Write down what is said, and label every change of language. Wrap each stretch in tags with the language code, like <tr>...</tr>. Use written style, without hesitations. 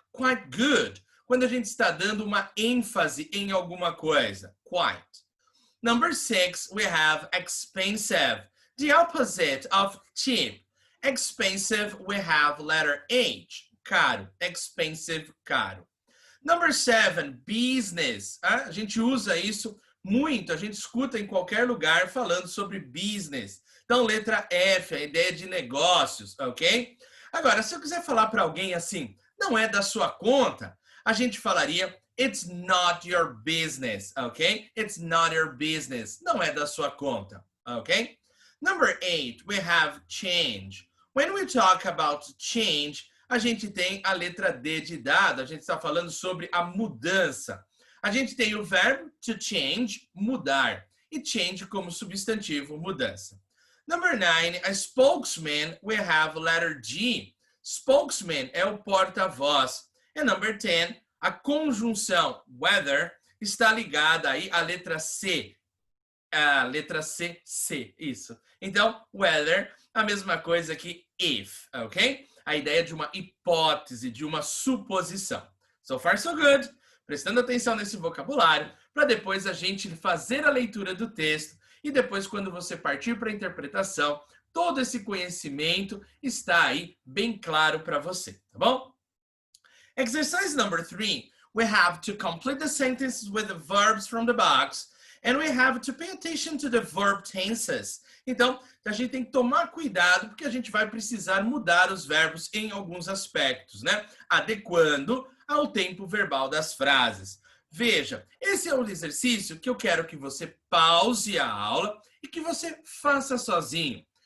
<en>Quite good,</en> <pt>quando a gente está dando uma ênfase em alguma coisa.</pt> <en>Quite. Number 6, we have expensive, the opposite of cheap. Expensive, we have letter H, caro. Expensive, caro. Number 7, business.</en> <pt>A gente usa isso muito, a gente escuta em qualquer lugar falando sobre business. Então, letra F, a ideia de negócios, ok? Agora, se eu quiser falar para alguém assim, não é da sua conta, a gente falaria</pt> <en>it's not your business,</en> <pt>ok?</pt> <en>It's not your business.</en> <pt>Não é da sua conta, ok?</pt> <en>Number 8, we have change. When we talk about change,</en> <pt>a gente tem a letra D de dado, a gente está falando sobre a mudança. A gente tem o verbo to change, mudar, e change como substantivo, mudança.</pt> <en>Number 9, a spokesman, we have letter G.</en> <pt>Spokesman é o porta-voz. E number 10, a conjunção whether está ligada aí à letra C. A letra C, isso. Então, whether, a mesma coisa que if, ok? A ideia de uma hipótese, de uma suposição.</pt> <en>So far, so good.</en> <pt>Prestando atenção nesse vocabulário, para depois a gente fazer a leitura do texto e depois, quando você partir para a interpretação, todo esse conhecimento está aí bem claro para você, tá bom?</pt> <en>Exercise number 3, we have to complete the sentences with the verbs from the box And we have to pay attention to the verb tenses.</en> <pt>Então, a gente tem que tomar cuidado porque a gente vai precisar mudar os verbos em alguns aspectos, né? Adequando ao tempo verbal das frases. Veja, esse é o exercício que eu quero que você pause a aula e que você faça sozinho.</pt>